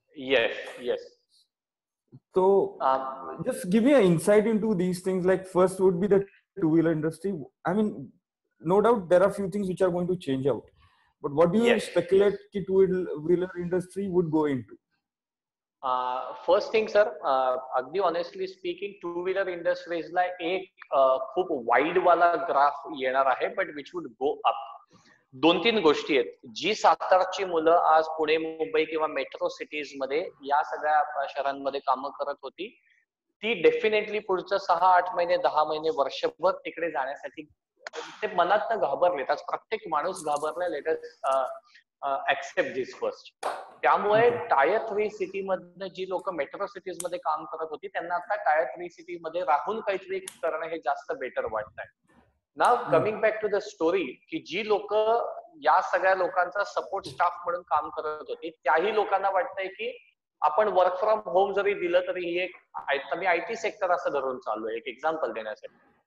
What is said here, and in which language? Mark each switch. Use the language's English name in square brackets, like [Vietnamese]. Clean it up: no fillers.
[English] Yes. So just give me an insight into these things. Like first would be the two-wheeler industry. I mean, no doubt there are few things which are going to change out. But what do you speculate कि two-wheeler industry would go into? First thing sir, [Marathi] अगदी honestly speaking, two wheeler इंडस्ट्रीजला एक खूप wide वाला graph येणार आहे, [English] But which would go up. [Marathi] 2-3 गोष्टी आहेत. जी सातारची मुलं आज पुणे, मुंबई किंवा मेट्रो सिटीज मध्ये या सगळ्या शहरांमध्ये कामं करत होती, ती डेफिनेटली पुढचं 6-8 महिने, 10 महिने, वर्षभर तिकडे जाण्यासाठी ते मनातनं घाबरलेत. आज प्रत्येक माणूस घाबरलाय. [English] Let us accept this first. [Marathi] त्यामुळे टायर 3 सिटी मधनं जी लोक मेट्रो सिटीज मध्ये काम करत होती, त्यांना आता टायर 3 सिटी मध्ये राहून काहीतरी करणं हे जास्त बेटर वाटतंय. नाव [English] coming back to the story, [Marathi] की जी लोक या सगळ्या लोकांचा सपोर्ट स्टाफ म्हणून काम करत होती, त्याही लोकांना वाटतंय की आपण वर्क फ्रॉम होम जरी दिलं तरी ही एक, मी आयटी सेक्टर असं धरून चाललोय एक एक्झाम्पल देण्यासाठी.